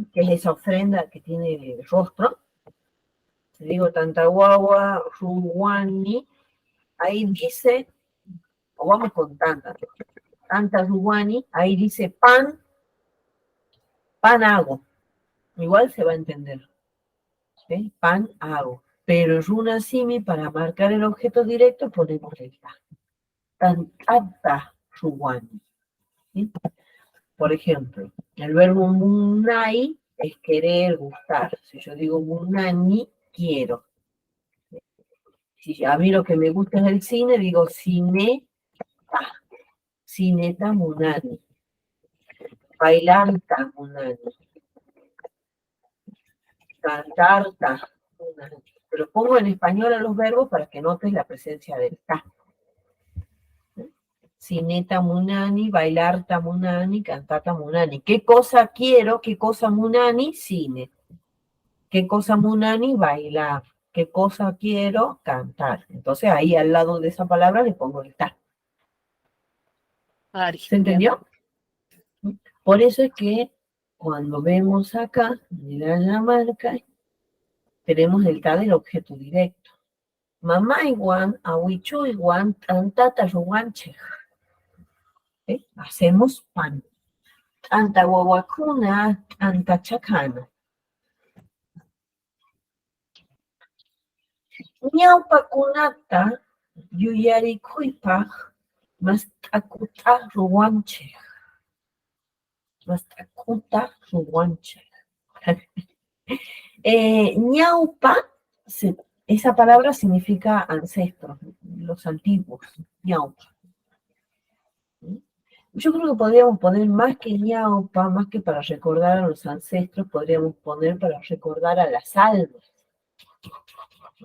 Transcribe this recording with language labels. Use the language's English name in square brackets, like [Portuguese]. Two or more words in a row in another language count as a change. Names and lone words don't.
[Spanish] Que es esa ofrenda que tiene el rostro, si digo [Quechua] tanta guagua, ruwani, [Spanish] ahí dice, o vamos con [Quechua] tanta ruwani, [Spanish] ahí dice pan, pan hago, igual se va a entender, ¿sí? Pan hago, pero [Quechua] runa simi, [Spanish] para marcar el objeto directo, ponemos el [Quechua] tanta ruwani, [Spanish] ¿sí? Por ejemplo, el verbo munai es querer, gustar. Si yo digo munani, quiero. Si a mí lo que me gusta es el cine, digo [Quechua] cineta, cineta munani. Bailar ta munani. Cantar ta munani. [Spanish] Pero pongo en español a los verbos para que notes la presencia del ta. [Quechua] Cineta munani, bailar ta munani, cantar ta munani. [Spanish] ¿Qué cosa quiero? ¿Qué cosa munani? Cine. ¿Qué cosa munani? Bailar. ¿Qué cosa quiero? Cantar. Entonces ahí al lado de esa palabra le pongo el ta. Ari, ¿Se bien. entendió? Por eso es que cuando vemos acá, mirar la marca, tenemos el ta del objeto directo. Mamá igual, [Quechua] awichu igual, tantata ruanche. [Spanish] Hacemos pan. [Quechua] Tanta guaguacuna, tanta chacana. Ñawpakunata yuyarikuypaq mastakuta ruwanchik. Mastakuta ruwanchik. [Spanish] Ñaupa, esa palabra significa ancestros, los antiguos. Ñaupa. Yo creo que podríamos poner más que ñaupa, más que para recordar a los ancestros, podríamos poner para recordar a las almas, ¿no?